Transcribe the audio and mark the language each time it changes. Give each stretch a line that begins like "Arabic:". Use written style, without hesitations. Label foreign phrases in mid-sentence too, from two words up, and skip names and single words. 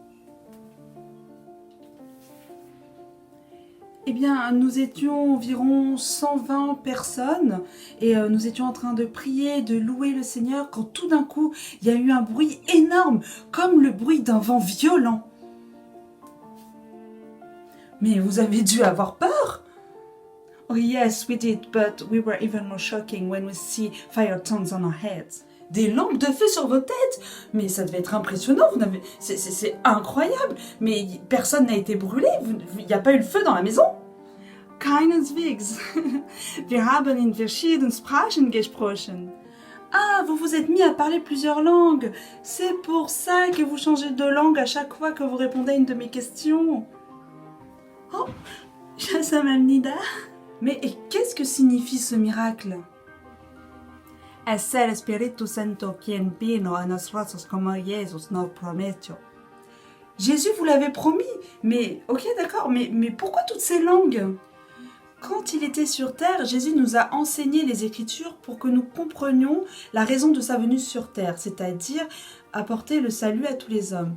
French: Eh bien, nous étions environ 120 personnes et nous étions en train de prier, de louer le Seigneur quand tout d'un coup, il y a eu un bruit énorme, comme le bruit d'un vent violent. Mais vous avez dû avoir peur?
English: Oh yes, we did, but we were even more shocking when we see fire tongues on our heads.
French: Des lampes de feu sur vos têtes? Mais ça devait être impressionnant, c'est incroyable. Mais personne n'a été brûlé, il n'y a pas eu le feu dans la maison?
German: Keineswegs. Wir haben in verschiedenen Sprachen gesprochen.
French: Ah, vous vous êtes mis à parler plusieurs langues. C'est pour ça que vous changez de langue à chaque fois que vous répondez à une de mes questions.
Korean: Oh, Shasamalnida.
French: Mais qu'est-ce que signifie ce miracle?
Spanish: Es el Espíritu Santo quien vino a nosotros como Jesús nos prometió.
French: Jésus vous l'avait promis, mais ok d'accord, mais pourquoi toutes ces langues? Quand il était sur terre, Jésus nous a enseigné les Écritures pour que nous comprenions la raison de sa venue sur terre, c'est-à-dire apporter le salut à tous les hommes.